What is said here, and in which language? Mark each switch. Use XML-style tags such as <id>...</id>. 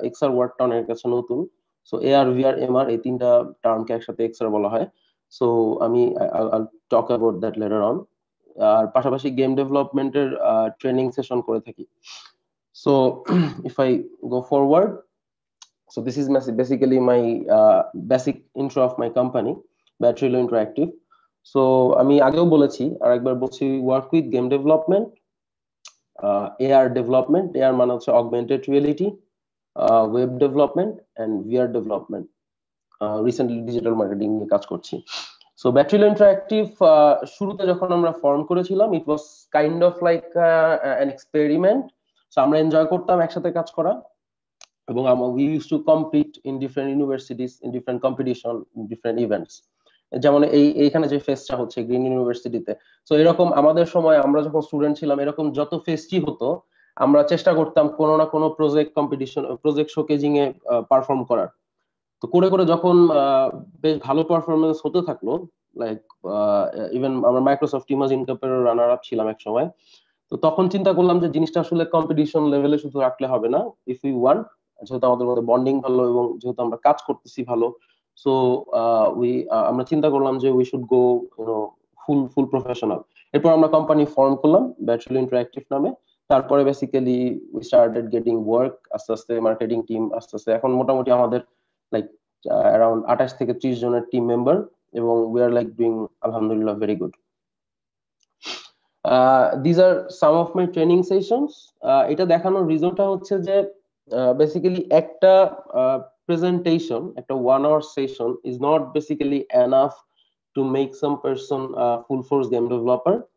<bn>XR ওয়ার্ডটা অনেকের কাছে নতুন। সো এআর ভিআর এমআর এই তিনটা টার্মকে একসাথে এক্সআর বলা হয়। সো আমি</bn> <en>Talk about that later on.</en> <bn>আর পাশাপাশি গেম ডেভেলপমেন্টের ট্রেনিং সেশন করে থাকি।</bn> <en>So if I go forward, so this is basically my basic intro of my company, Batterylo Interactive. So</en> <bn>আমি আগেও বলেছি আর একবার বলছি,</bn> <en>work with game development, AR development, AR</en> <bn>মানে হচ্ছে</bn> <en>augmented reality, web development and VR development.</en> <bn>Recently digital marketing নিয়ে কাজ করছি।</bn> <en>So Batterylo Interactive</en> <bn>শুরুতে যখন আমরা ফর্ম করেছিলাম,</bn> <en>it was kind of like an experiment. So</en> <bn>আমরা এনজয় করতাম একসাথে কাজ করা, এবং</bn> <en>we used to compete in different universities, in different competition, in different events.</en> <bn>যেমন এইখানে যে ফেস্টটা হচ্ছে গ্রিন ইউনিভার্সিটিতে, সো এরকম আমাদের সময় আমরা যখন স্টুডেন্ট ছিলাম, এরকম যত ফেস্টই হতো আমরা চেষ্টা করতাম কোনো না কোনো প্রজেক্ট কম্পিটিশন, প্রজেক্ট শোকেজিং এ পারফর্ম করার। তো করে করে যখন বেশ ভালো পারফরমেন্স হতে থাকলো, লাইক ইভেন আমরা মাইক্রোসফট ইমাজিন কাপের রানার আপ ছিলাম এক সময়। তো তখন চিন্তা করলাম যে জিনিসটা আসলে কম্পিটিশন লেভেলে শুধু রাখলে হবে না,</bn> <en>if you want,</en> <bn>যেহেতু আমাদের মধ্যে বন্ডিং ভালো এবং যেহেতু আমরা কাজ করতেছি ভালো, সো আমরা চিন্তা করলাম যে</bn> <en>We should go full professional.</en> <bn>এরপর আমরা কোম্পানি ফর্ম করলাম ব্যাটরিলো ইন্টারঅ্যাক্টিভ নামে। তারপরে basically</bn> <en>we started getting work,</en> <bn>আস্তে আস্তে মার্কেটিং টিম, আস্তে আস্তে এখন মোটামুটি আমাদের লাইক অ্যারাউন্ড 28 থেকে 30 জনের টিম মেম্বার, এবং</bn> <en>we are like doing</en> <bn>আলহামদুলিল্লাহ</bn> <en>Very good. These are some of my training sessions.</en> <bn>এটা দেখানোর রিজনটা হচ্ছে যে বেসিক্যালি একটা প্রেজেন্টেশন, একটা</bn> <en>1 hour session is not basically enough to make some person full force game developer.</en>